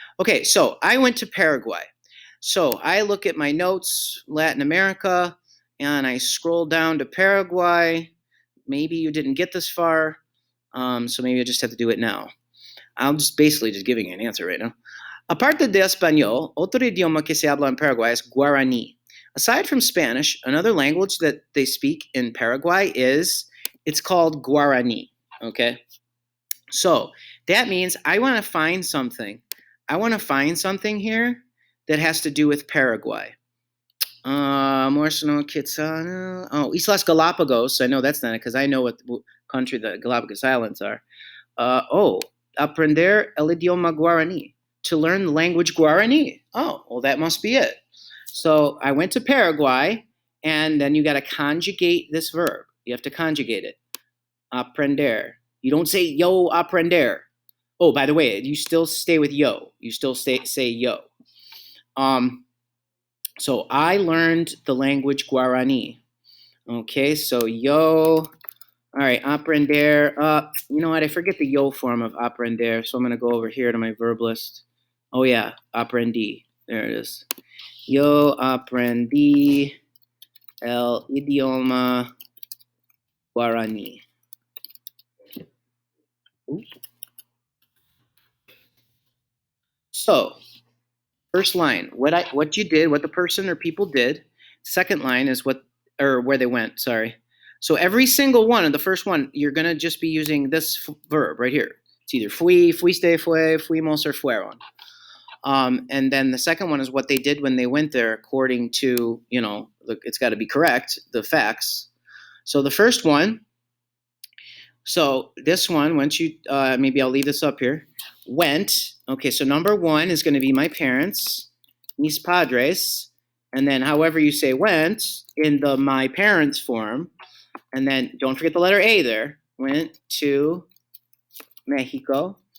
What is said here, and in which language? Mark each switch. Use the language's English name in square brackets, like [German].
[English] Okay, so I went to Paraguay. So I look at my notes, Latin America, and I scroll down to Paraguay. Maybe you didn't get this far, so maybe I just have to do it now. I'm just basically just giving you an answer right now. [Spanish] Aparte de español, otro idioma que se habla en Paraguay es Guarani. [English] Aside from Spanish, another language that they speak in Paraguay it's called Guarani, okay? So that means I want to find something. I want to find something here that has to do with Paraguay. Islas Galapagos. I know that's not it because I know what country the Galapagos Islands are. [Spanish] Aprender el idioma Guarani. [English] To learn the language Guarani. Oh, well, that must be it. So I went to Paraguay, and then you got to conjugate this verb. You have to conjugate it. Aprender. You don't say [Spanish] yo aprender. [English] Oh, by the way, you still stay with yo. You still say yo. So I learned the language Guarani. Okay, so yo. All right, aprender. You know what? I forget the yo form of aprender, so I'm going to go over here to my verb list. Oh, yeah, aprendí. There it is. [Spanish] Yo aprendí el idioma Guarani. [English] So, first line, what you did, what the person or people did. Second line is where they went, sorry. So every single one of the first one, you're going to just be using this verb right here. It's either fui, fuiste, fue, fuimos, or fueron. And then the second one is what they did when they went there according to, it's got to be correct, the facts. So the first one, so this one, once you, maybe I'll leave this up here, went. Okay, so number 1 is going to be my parents, [Spanish] mis padres, [English] and then however you say went in the my parents form, and then don't forget the letter A there, went to Mexico.